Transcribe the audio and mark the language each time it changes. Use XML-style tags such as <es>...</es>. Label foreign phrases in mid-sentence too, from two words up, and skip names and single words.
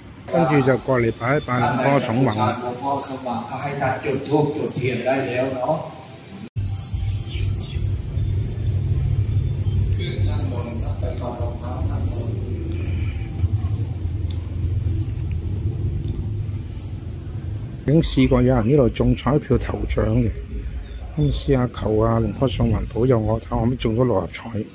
<yue>跟住就過嚟拜一拜หลวงพ่อสมหวัง。</yue> <th>หลวงพ่อสมหวังก็ให้ท่านจุดธูปจุดเทียนได้แล้วเนาะขึ้นข้างบนครับไปถอดรองเท้าข้างบน</th> <yue>已經試過有人呢度中彩票頭獎嘅，咁試下求啊龍坡上環保佑我，睇我咪中咗六合彩。</yue>